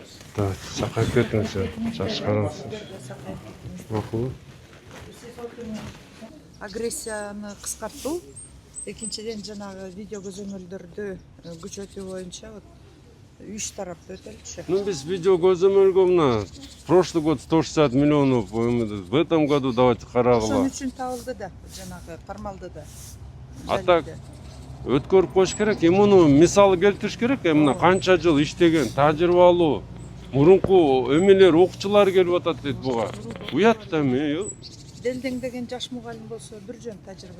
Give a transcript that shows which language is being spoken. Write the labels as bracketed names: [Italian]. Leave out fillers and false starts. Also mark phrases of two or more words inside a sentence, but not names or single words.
[Kyrgyz] Сакайып кетиңиз, жакшы караңыз. Макул. Агрессияны кыскартуу, экинчиден жанагы видео көзөмөлдөрдү күчөтүү боюнча вот 3 тарапты өтөлчү. [Russian] Ну [Kyrgyz] биз видео көзөмөлгө мына [Russian] прошлый год 160 миллионов, в этом году давайте карагыла. [Kyrgyz] Ошон үчүн табылды да, жанагы формалды да. А так өткөрүп коюш керек, муну мисалы келтириш керек, мына канча жыл иштеген, тажрыйбалуу, мурунку эмелер, окуучулар келип атат дейт буга. Уят да эми. Делдеңдеген жаш мугалим болсо бир жөн тажрыйбасы.